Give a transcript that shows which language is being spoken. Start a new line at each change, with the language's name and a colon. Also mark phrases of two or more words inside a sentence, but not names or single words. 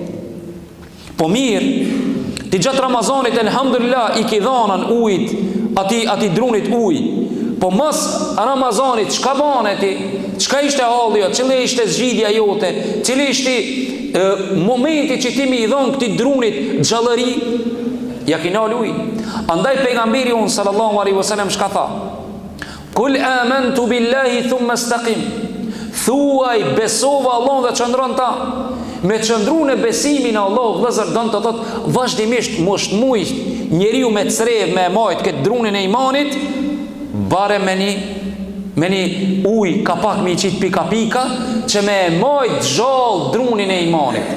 Albanian: Po mirë, ti gjatë Ramazanit elhamdulillah i ki dhanën ujit, ati drunit ujë. Po mos Ramazanit çka bane ti? Çka ishte halli, cili ishte zgjidhja jote, cili ishte momenti që ti mi i dhon këtij drunit xhallëri, ja kina ujë. Andaj pejgamberi
Arabic: صلى الله عليه وسلم
Albanian: çka tha?
Arabic: قل آمنت بالله ثم استقم.
Albanian: Thuaj besova Allahun dhe qëndron ta. Me qëndru në besimin e Allahut, vëllazër, don të thotë vazhdimisht mos muj njeriu me crev me majt këtë drunin e imanit, bare me një uj kapak me i qitë pika pika, që me majt gjallë drunin e imanit.